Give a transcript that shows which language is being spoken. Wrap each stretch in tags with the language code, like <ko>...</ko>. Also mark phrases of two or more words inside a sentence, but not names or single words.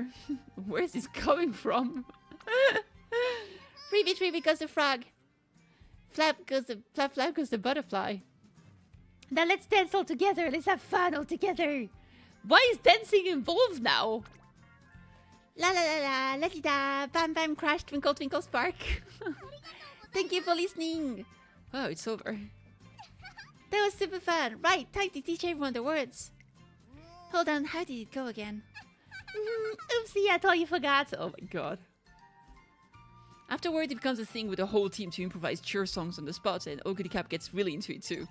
<en>Where is this coming from? Ribbit goes the frog. Flap, flap goes the butterfly. Now let's dance all together, let's have fun all together. Why is dancing involved now? La la la la, la di da, bam bam crash, twinkle twinkle spark. Thank you for listening. Oh, it's over. That was super fun. Right, time to teach everyone the words. Hold on, how did it go again? Oopsie, I thought you forgot. Oh my god. Afterward, it becomes a thing with the whole team to improvise cheer songs on the spot, and KittyKathee gets really into it too.</en>